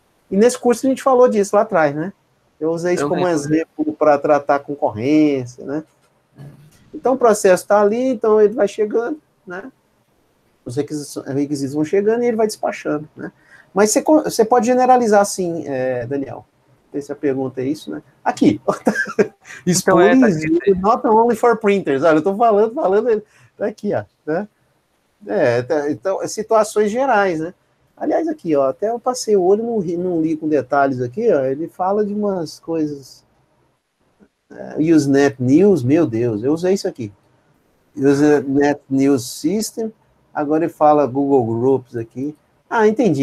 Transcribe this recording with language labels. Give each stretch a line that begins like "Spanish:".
Portuguese: E nesse curso a gente falou disso lá atrás, né? Eu usei isso como exemplo para tratar concorrência, né? Então o processo está ali, então ele vai chegando, né? Os requisitos vão chegando e ele vai despachando, né? Mas você pode generalizar assim, Daniel. Não sei se a pergunta é isso, né? Aqui.
English: Spooling is not only for printers.
Portuguese: Olha, eu estou falando, tá aqui, ó, né? Então, situações gerais, né? Aliás, aqui, ó, até eu passei o olho, não li com detalhes aqui, ó, ele fala de umas coisas. Usenet News, meu Deus, eu usei isso aqui. Usenet News System, agora ele fala Google Groups aqui. Ah, entendi.